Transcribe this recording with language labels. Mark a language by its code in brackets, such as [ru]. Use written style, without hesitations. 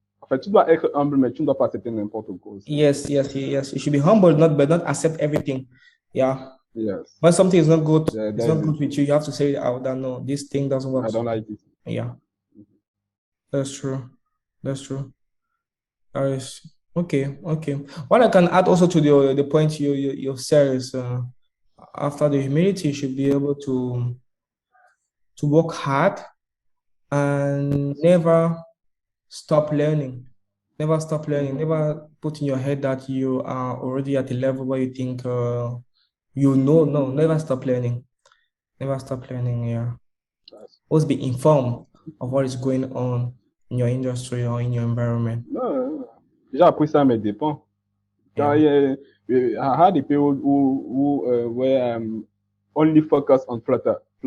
[fr] En fait, tu dois être humble, mais tu ne dois pas accepter n'importe quoi aussi. [en] Yes. You should be humble, not but not accept everything. Yeah. Yes. When something is not good, it's That not is it. good with you. You have to say it out that no, this thing doesn't work. I don't like it. Yeah, that's true. That's true. That is okay. What I can add also to the point you said is after the humility, you should be able to work hard and never stop learning. Never stop learning. Never put in your head that you are already at a level where you think you know. No, never stop learning. Never stop learning. Yeah. Yes. Always be informed of what is going on in your industry or in your environment. [fr] Non, j'ai appris ça à mes dépens. Quand [en] Yeah. I had a period where I'm only focused on Flutter.